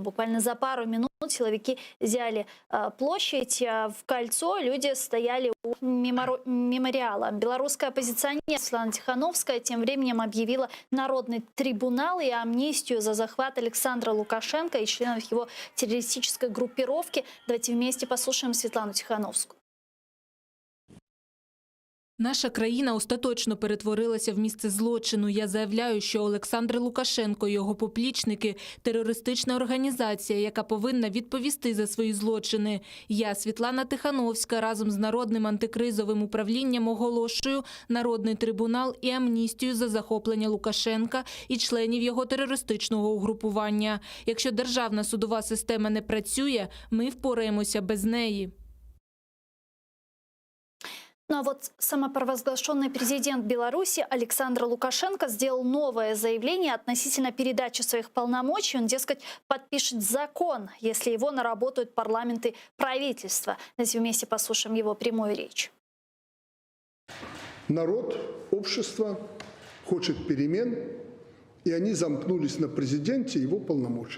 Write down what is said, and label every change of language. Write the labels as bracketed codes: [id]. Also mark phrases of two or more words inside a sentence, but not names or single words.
[ru] Буквально за пару минут силовики взяли площадь в кольцо, люди стояли у мемориала. Белорусская оппозиционер Светлана Тихановская тем временем объявила народный трибунал и амнистию за захват Александра Лукашенко и членов его террористической группировки. Давайте вместе послушаем Светлану Тихановскую. [uk] Наша країна остаточно перетворилася в місце злочину. Я заявляю, що Олександр Лукашенко і його поплічники – терористична організація, яка повинна відповісти за свої злочини. Я, Світлана Тихановська, разом з Народним антикризовим управлінням оголошую народний трибунал і амністію за захоплення Лукашенка і членів його терористичного угрупування. Якщо державна судова система не працює, ми впораємося без неї. [ru] Ну а вот самопровозглашенный президент Беларуси Александр Лукашенко сделал новое заявление относительно передачи своих полномочий. Он, дескать, подпишет закон, если его наработают парламент и правительство. Давайте вместе послушаем его прямую речь. Народ, общество хочет перемен, и они замкнулись на президенте и его полномочия.